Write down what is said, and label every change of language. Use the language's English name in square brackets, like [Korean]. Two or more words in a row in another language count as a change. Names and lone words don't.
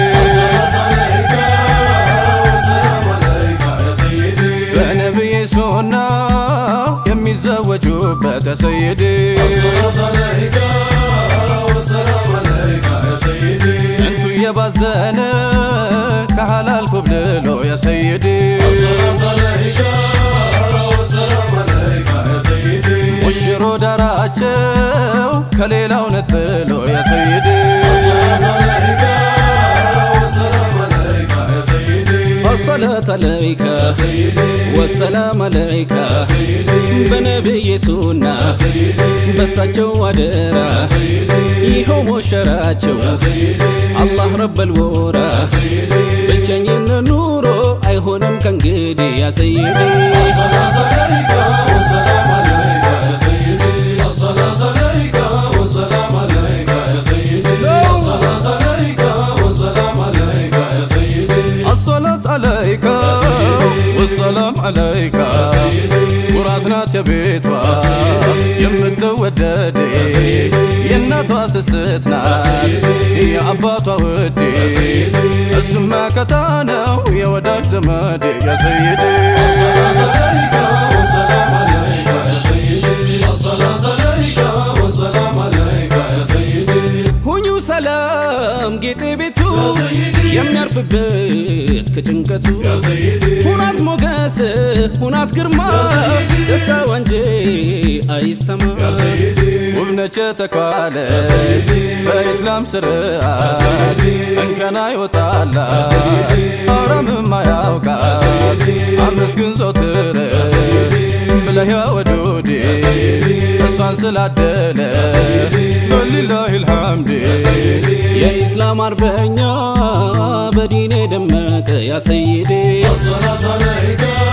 [Amharic] በነቢይ ሱና የሚዘወጁበት [Arabic] يا سيدي። [Amharic] ስንቱ የባዘነ ከሐላል ኮብልሎ [Arabic] يا سيدي። [Amharic] ሙሽሮ ዳራቸው ከሌላው ነጥሎ [Arabic] يا سيدي። الصلاة عليك والسلام عليك [Amharic] በነብይ ሱና በሳቸው አደራ ይኸው ሞሸራቸው አላህ ረበል ወራ ብቸኝነት ኑሮ አይሆንም ከእንግዲህ [Arabic] يا سيدي። الصلاة عليك والسلام عليك يا سيدي. الصلاة عليك والسلام عليك يا سيدي. الصلاة عليك والسلام عليك يا سيدي. الصلاة عليك والسلام عليك يا سيدي. [Amharic] ኩራት ናት የቤቷ የምትወደድ የእናቷ ስስት ናት የአባቷ ውዴ እሱም መከታ ነው የወዳጅ ዘመድ [Arabic] يا سيدي። الصلاة عليك والسلام عليك يا سيدي. الصلاة عليك والسلام عليك يا سيدي. [Amharic] ሁኙ ሰላም ጌጤ ቤቱ የሚያርፍበት ከጭንቀቱ ሁናት ሞገስ ሁናት ግርማ ደስታ ወንጂ አይሰማ። ውብነች ተኳለች በኢስላም ስርዓት እንከን አይወጣላት ሐራምም አያውቃት አመስግን ዘወትር ብለህ [Arabic] يا ودودي [Amharic] እሷን ስላደለ በሊላሂ ልሐምድ። የኢስላም አርበኛ በዲኔ ደመቀ [Arabic] يا سيدي። الصلاة عليك